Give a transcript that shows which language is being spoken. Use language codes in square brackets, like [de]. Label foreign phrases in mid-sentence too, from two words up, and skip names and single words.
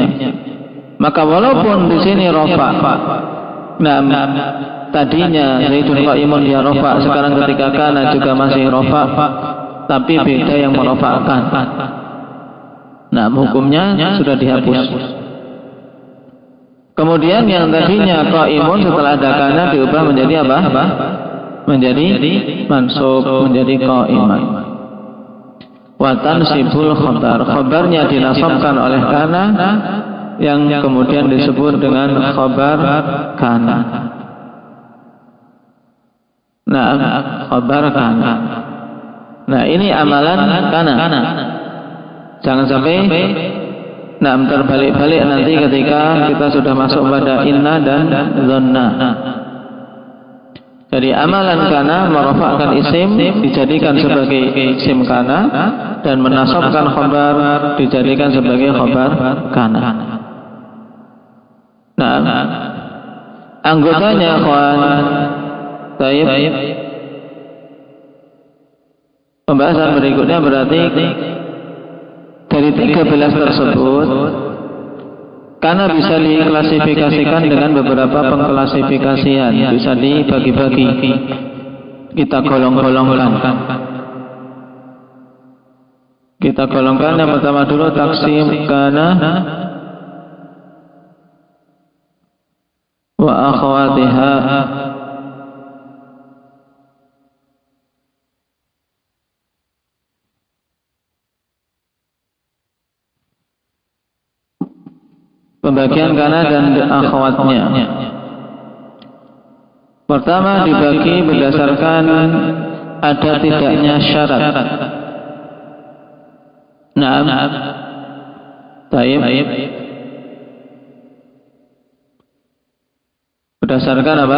[id] Maka walaupun di sini rafa', nah, tadinya [ar] زيد قائم [id] dia rafa', sekarang ketika kana juga masih rafa', tapi beda yang merafa'kan. Nah, hukumnya sudah dihapus. Kemudian yang tadinya qa'imun setelah ada kana diubah menjadi apa? Menjadi mansub, menjadi qa'iman. [ar] وتنصب الخبر. [id] Khabarnya dinasabkan oleh kana yang kemudian disebut dengan [ar] خبر كان. Nah, خبر كان. [id] Nah, ini amalan kana. Jangan sampai terbalik-balik nanti ketika kita sudah masuk pada inna dan dhanna. Jadi amalan kana merofakkan isim dijadikan sebagai [ar] اسم كان [id] dan menasabkan khabar dijadikan sebagai [ar] خبر كان. [id] Nah, anggotanya kawan, baik. Pembahasan berikutnya berarti dari 13 tersebut, karena bisa diklasifikasikan dengan beberapa pengklasifikasian, bisa dibagi-bagi, kita golong-golongkan. Kita golongkan yang pertama dulu [ar] تقسيم كان وأخواتها. [id] Pembagian kana dan akhwatnya. Pertama dibagi berdasarkan ada tidaknya syarat. Naam. Baik. Berdasarkan apa?